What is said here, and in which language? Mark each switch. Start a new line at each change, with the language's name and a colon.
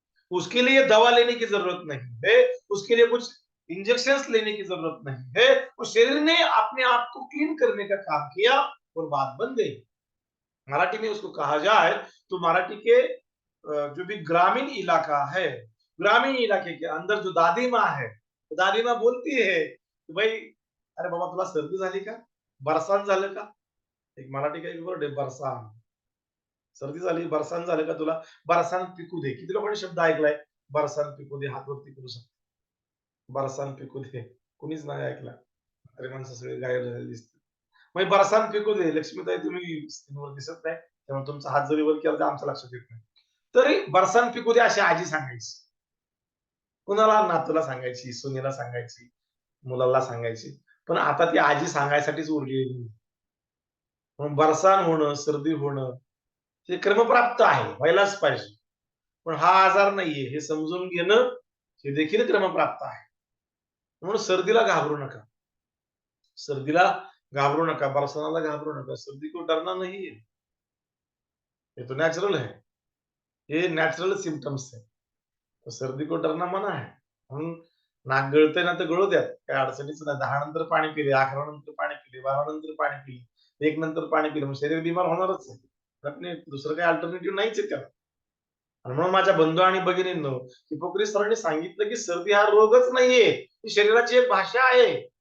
Hindi: उसके लिए दवा लेने की जरूरत नहीं है, उसके लिए कुछ इंजेक्शन लेने की जरूरत नहीं है, उस शरीर ने अपने आप को क्लीन करने का काम किया और बात बन गई। मराठी में उसको कहा जाए तो मराठी के जो भी ग्रामीण इलाका है, ग्रामीण इलाके के अंदर जो दादी माँ है, तो दादी माँ बोलती है कि भाई
Marathi: अरे बाबा तुला सर्दी झाली का, बरसात झालं का? एक
Hindi: मराठी का एक वर्ड
Marathi: आहे बरसात, सर्दी झाली, बरसात झालं का तुला? बरसात पिकू दे. किती लोकांनी शब्द ऐकलाय? बरसात पिकू दे, हात वरती करू शकतो. बरसात पिकू दे, कुणीच नाही ऐकला. अरे माणसं सगळे गायब झालेले दिसतात. मग बरसात पिकू दे, लक्ष्मीताई तुम्ही स्क्रीनवर दिसत नाही, त्यामुळे तुमचा हात जरी वर केला तर आमच्या लक्षात येत नाही. तरी बरसात पिकू दे अशी आजी सांगायची. कुणाला? नातूला सांगायची, सुनेला सांगायची, मुलाला सांगायची. पण आता ती आजी सांगायसाठीच उरलेली नाही. म्हणून बरसात होणं, सर्दी होणं हे क्रमप्राप्त आहे, व्हायलाच पाहिजे. पण हा आजार नाहीये हे समजून घेणं हे देखील क्रमप्राप्त आहे. म्हणून सर्दीला घाबरू नका, सर्दीला घाबरू नका, बरसाताला घाबरू नका.
Hindi: सर्दी को डरना नहीं है, ये तो नेचुरल है, ये नेचुरल सिम्टम्स है. तो सर्दी को डरना मना है.
Marathi: म्हणून नाक गळतंय ना तर गळू द्यात, काही अडचणीच नाही. 10 नंतर पाणी पिले, 11 नंतर पाणी पिले, 12 नंतर पाणी पिले, 1 नंतर पाणी पिलं, मग शरीर बिमार होणारच आहे. आपले दुसरं काही अल्टरनेटिव्ह नाहीच आहे त्याला. आणि म्हणून माझ्या बंधू आणि भगिनींनो, हिपोक्रेट सरांनी सांगितलं की सर्दी हा रोगच नाहीये, ही शरीराची एक भाषा आहे.